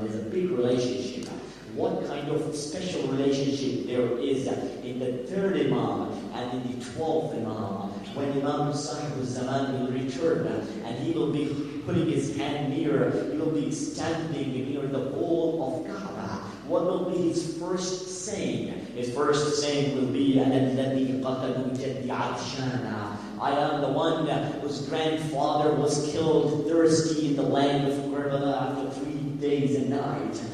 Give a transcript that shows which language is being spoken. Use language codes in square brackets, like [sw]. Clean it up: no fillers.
[en] There's a big relationship. What kind of special relationship there is in the 3rd Imam and in the 12th Imam, when Imam Sahib al-Zaman will return and he will be putting his hand near, he will be standing near the wall of Kaaba. be his first saying? His first saying will be, [ar] أَنَا الَّذِي قَتَلُوا جَدِّي عَطْشَانًا. [en] I am the one whose grandfather was killed thirsty in the land of Karbala after 3 days and nights.